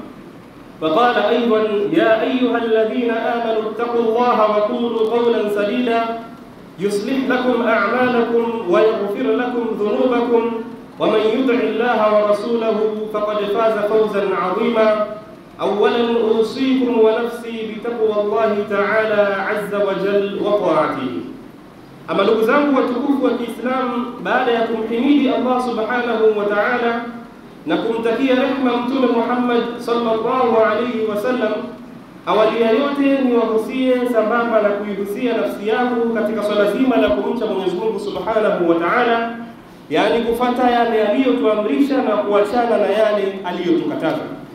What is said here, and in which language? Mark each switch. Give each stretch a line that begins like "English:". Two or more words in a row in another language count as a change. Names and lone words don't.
Arabic: وقال أيضا: يا أيها الذين آمنوا اتقوا الله وقولوا قولا سديدا يصلح لكم أعمالكم ويغفر لكم ذنوبكم، ومن يطع الله ورسوله فقد فاز فوزا عظيما. أولا أوصيكم ونفسي بتقوى الله تعالى عز وجل وطاعته.
Swahili: أما ndugu zangu watukufu wa Kiislamu, baada ya kumhimidi Allah
Arabic: سبحانه وتعالى
Swahili: na kumtakia rehema Mtume Muhammad
Arabic: صلى الله عليه وسلم,
Swahili: awali ya yote ni wahusie sambamba na kuihusia nafsi yangu katika swala zima la kumcha Mwenyezi Mungu
Arabic: سبحانه وتعالى,
Swahili: yani kufuata yale aliyotuamrisha na kuachana na yale aliyotukataza.